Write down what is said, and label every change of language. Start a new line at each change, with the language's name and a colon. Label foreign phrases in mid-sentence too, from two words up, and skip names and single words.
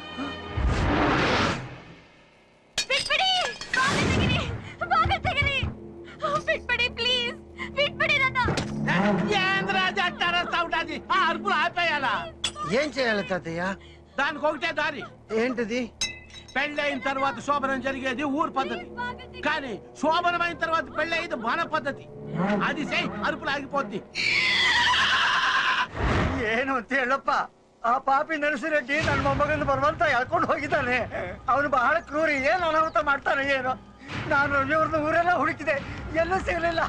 Telugu: అరుపులు ఆపేయాలా? ఏం చేయాలి తాతయ్య? దానికి ఒకటే దారి. ఏంటిది? పెళ్ళైన తర్వాత శోభనం జరిగేది ఊరు పద్ధతి, కానీ శోభనమైన తర్వాత పెళ్ళయ్యేది మన పద్ధతి. అది సై అరుపులు ఆగిపోద్ది.
Kannada: ಏನು ಅಂತ ಹೇಳಪ್ಪ? ಆ ಪಾಪಿ ನರಸಿರೆಡ್ಡಿ ನನ್ನ ಮೊಮ್ಮಗನ ಬರುವಂತ ಎಳ್ಕೊಂಡು ಹೋಗಿದ್ದಾನೆ. ಅವನು ಬಹಳ ಕ್ರೂರಿ. ಏನು ಅನಾಹುತ ಮಾಡ್ತಾನೆ ಏನೋ. ನಾನು ರವಿಯವ್ರನ್ನ ಊರೆಲ್ಲ ಹುಡುಕಿದೆ, ಎಲ್ಲೂ ಸಿಗಲಿಲ್ಲ.